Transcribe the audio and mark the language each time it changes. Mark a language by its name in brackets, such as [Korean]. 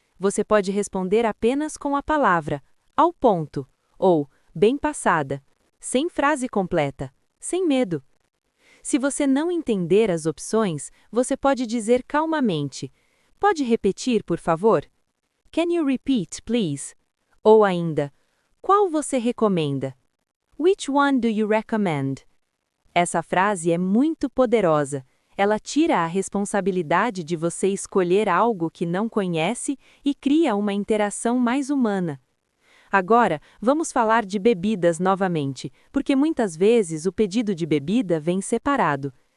[Portuguese] Você pode responder apenas com a palavra ao ponto ou bem passada, sem frase completa, sem medo. Se você não entender as opções, você pode dizer calmamente: pode repetir, por favor? [English] Can you repeat, please? [Portuguese] Ou ainda, qual você recomenda? [English] Which one do you recommend? [Portuguese] Essa frase é muito poderosa. Ela tira a responsabilidade de você escolher algo que não conhece e cria uma interação mais humana. Agora, vamos falar de bebidas novamente, porque muitas vezes o pedido de bebida vem separado.